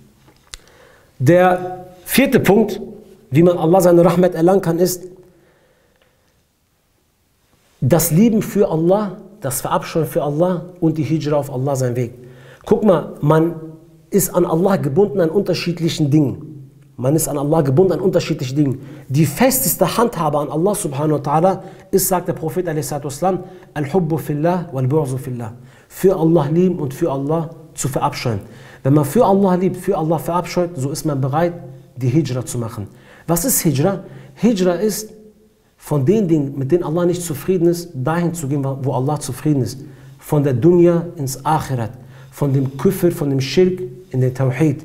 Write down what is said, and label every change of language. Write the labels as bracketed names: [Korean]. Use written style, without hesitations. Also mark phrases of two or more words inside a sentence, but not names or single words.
[German] Der vierte Punkt, wie man Allah seine Rahmat erlangen kann, ist das Lieben für Allah, das Verabscheuen für Allah und die Hijra auf Allah seinen Weg. Guck mal, man ist an Allah gebunden an unterschiedlichen Dingen. Man ist an Allah gebunden an unterschiedlichen Dingen. Die festeste Handhabe an Allah [Arabic] سبحانه وتعالى [German] ist, sagt der Prophet a.s. [Arabic] الحب في الله والبغض في الله. [German] Für Allah lieben und für Allah zu verabscheuen. Wenn man für Allah liebt, für Allah verabscheut, so ist man bereit, die Hijra zu machen. Was ist Hijra? Hijra ist, von den Dingen, mit denen Allah nicht zufrieden ist, dahin zu gehen, wo Allah zufrieden ist. Von der Dunya ins Akhirat. Von dem Küfr, von dem Schirk in den Tawhid.